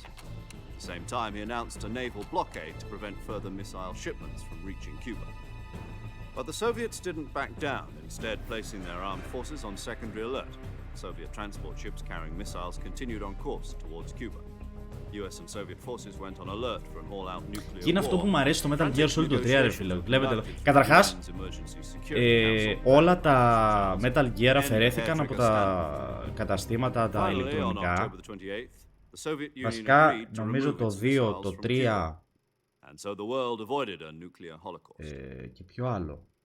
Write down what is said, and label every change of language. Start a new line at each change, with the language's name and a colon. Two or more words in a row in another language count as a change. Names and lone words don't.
English: At the same time, he announced a naval blockade to prevent further missile shipments from reaching Cuba. But the Soviets didn't back down, instead placing their armed forces on secondary alert. Soviet transport ships carrying missiles continued on course towards Cuba.
Greek: Και είναι αυτό που μου αρέσει στο Metal Gear Solid το 3, ρε φίλε. Βλέπετε εδώ. Καταρχάς, όλα τα Metal Gear αφαιρέθηκαν από τα καταστήματα τα ηλεκτρονικά. Βασικά, νομίζω το 2, το 3 και ποιο άλλο.